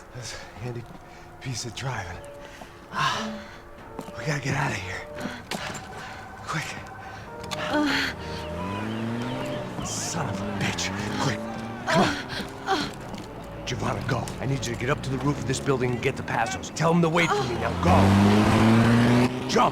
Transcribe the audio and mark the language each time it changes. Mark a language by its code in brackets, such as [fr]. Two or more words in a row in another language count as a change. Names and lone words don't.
[en] That's a handy piece of driving. We gotta get out of here. Quick. Son of a bitch. Quick. Come on. Giovanna, go. I need you to get up to the roof of this building and get the Passos. Tell them to wait for me. Now go. Jump.